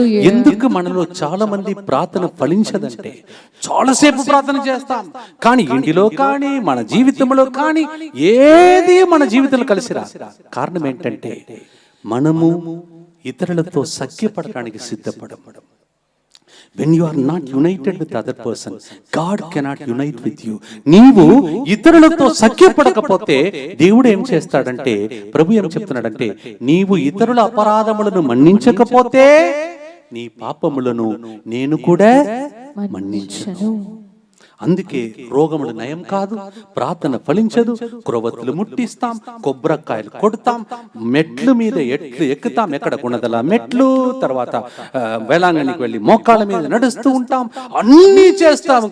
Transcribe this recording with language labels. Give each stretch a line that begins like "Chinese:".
Telugu: ఎందుకు మనలో చాలా మంది ప్రార్థన ఫలించదంటే, చాలాసేపు ప్రార్థన చేస్తాం కానీ ఇంటిలో కానీ మన జీవితంలో కానీ ఏది మన జీవితంలో కలిసి రా. కారణం ఏంటంటే, మనము ఇతరులతో సఖ్యపడడానికి సిద్ధపడడం.
English: When you are not united with other person, God cannot unite with you.
Telugu: నీవు ఇతరులతో సఖ్యపడకపోతే దేవుడు ఏం చేస్తాడంటే, ప్రభు ఏం చెప్తున్నాడంటే, నీవు ఇతరుల అపరాధములను మన్నించకపోతే నీ పాపములను నేను కూడా మన్నించను. అందుకే రోగములు నయం కాదు, ప్రార్థన ఫలించదు, క్రొవ్వొత్తులు ముట్టిస్తాం, కొబ్బరికాయలు కొడతాం, మెట్లు మీద ఎక్కుతాం, ఎక్కడ కొనదల మెట్లు, తర్వాత వేలాంగణికి వెళ్ళి మోకాళ్ళ మీద నడుస్తూ ఉంటాం, అన్నీ చేస్తాం.